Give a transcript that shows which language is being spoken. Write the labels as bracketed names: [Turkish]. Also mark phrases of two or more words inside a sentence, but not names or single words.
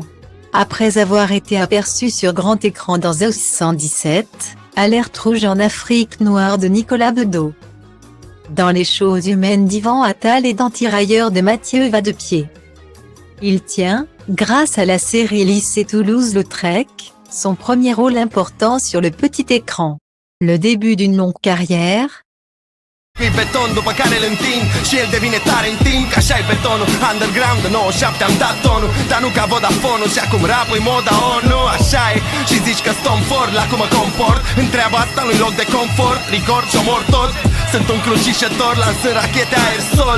[French] Après avoir été aperçu sur grand écran dans Zoss 117, Alerte rouge en Afrique noire de Nicolas Bedos, dans Les choses humaines d'Yvan Attal et dans Tirailleurs de Mathieu Vadepied. Il tient, grâce à la série Lycée Toulouse-Lautrec, son premier rôle important sur le petit écran. Le début d'une longue carrière. [Romanian] Pe beton după care îl întind și el devine tare în timp. Că așa-i betonul, underground 97 am dat tonul, dar nu ca Vodafone-ul. Și acum rap-ul moda ONU, așa e. Și zici că Tom Ford, la cum mă comport. Întreabă asta nu-i loc de confort, record și omor tot. Sunt un crucișător, lansând rachete aerosol.